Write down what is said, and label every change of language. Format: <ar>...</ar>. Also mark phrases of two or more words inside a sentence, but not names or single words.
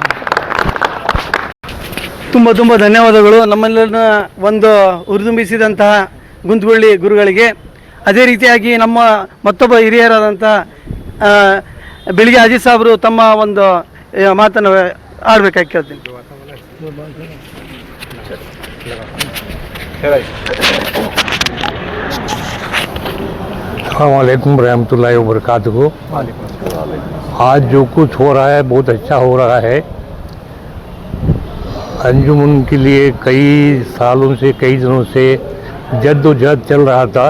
<kn>ತುಂಬ ತುಂಬ ಧನ್ಯವಾದಗಳು ನಮ್ಮೆಲ್ಲರನ್ನ ಒಂದು ಹುರಿದುಂಬಿಸಿದಂತಹ ಗುಂತುಗುಳ್ಳಿ ಗುರುಗಳಿಗೆ. ಅದೇ ರೀತಿಯಾಗಿ ನಮ್ಮ ಮತ್ತೊಬ್ಬ ಹಿರಿಯರಾದಂಥ ಬೆಳಿಗ್ಗೆ ಅಜಿತ್ ಸಾಬ್ರು ತಮ್ಮ ಒಂದು ಮಾತನ್ನು ಆಡಬೇಕಾಗಿ ಕೇಳ್ತೀನಿ.</kn> <ar>السلام عليكم رحمة الله و بركاته.</ar> <hi>आज जो कुछ हो रहा है बहुत अच्छा हो रहा है। अंजुमन के लिए कई सालों से कई दिनों से जद्दोजहद चल रहा था।</hi>